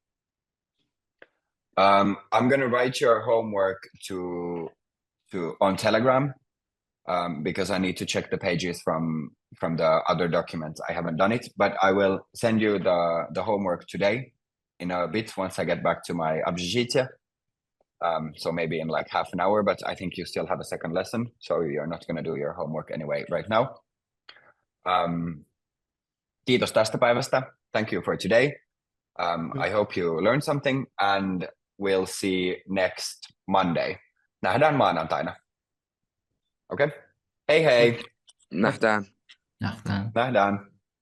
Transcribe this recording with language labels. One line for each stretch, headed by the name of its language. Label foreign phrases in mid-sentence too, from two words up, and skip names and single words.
English: I'm gonna write your homework to on Telegram because I need to check the pages from the other documents. I haven't done it, but I will send you the homework today in a bit once I get back to my общежитие. So maybe in like half an hour, but I think you still have a second lesson, so you're not gonna do your homework anyway right now.
Finnish: Kiitos tästä päivästä.
English: Thank you for today. I hope you learned something and we'll see next Monday.
Finnish: Nähdään maanantaina. Okay? Hei hei! Nähdään. Nähdään. Nähdään.